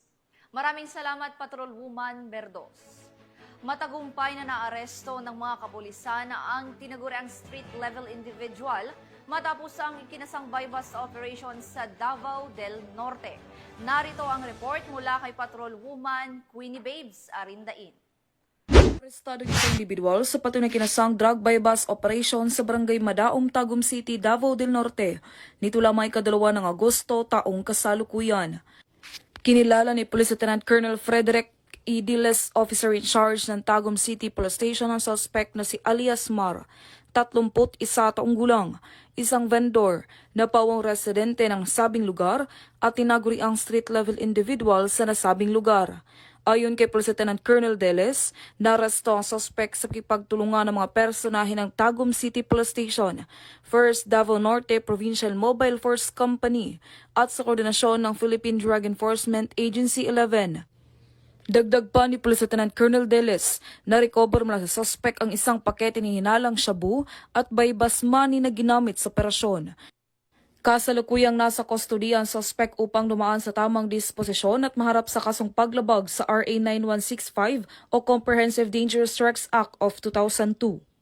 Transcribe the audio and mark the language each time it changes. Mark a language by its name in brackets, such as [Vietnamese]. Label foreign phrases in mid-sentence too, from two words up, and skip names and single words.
[Filipino] Maraming salamat, Patrolwoman Berdos. Matagumpay na naaresto ng mga kapulisan ang tinaguriang [English] street-level individual [Filipino] matapos ang ikinasang [English] bypass operation [Filipino] sa Davao del Norte. Narito ang report mula kay Patrolwoman Queenie Babes Arindain. Arestado ng isang individual sa patunay kinasang [English] drug bypass operation [Filipino] sa Barangay Madaom, Tagum City, Davao del Norte. Nito lamang ikadalawa ng Agosto taong kasalukuyan. Kinilala ni Police Lieutenant Colonel Frederick E. Diles, [English] officer in charge [Filipino] ng Tagum City Police Station, ang suspect na si alias Mar, 31 taong gulang, isang vendor na pawang residente ng sabing lugar at tinaguri ang [English] street-level individual [Filipino] sa nasabing lugar. Ayon kay Police Lieutenant Colonel Deles, naresto ang suspect sa kipagtulungan ng mga personahe ng Tagum City Police Station, First Davao Norte Provincial Mobile Force Company at sa koordinasyon ng Philippine Drug Enforcement Agency 11. Dagdag pa ni Police Lieutenant Colonel Deles na recover mula sa suspect ang isang pakete ni hinalang shabu at [English] bypass money [Filipino] na ginamit sa operasyon. Kasalukuyang nasa kustodiya ang suspect upang dumaan sa tamang disposisyon at maharap sa kasong paglabag sa RA 9165 o Comprehensive Dangerous Drugs Act of 2002.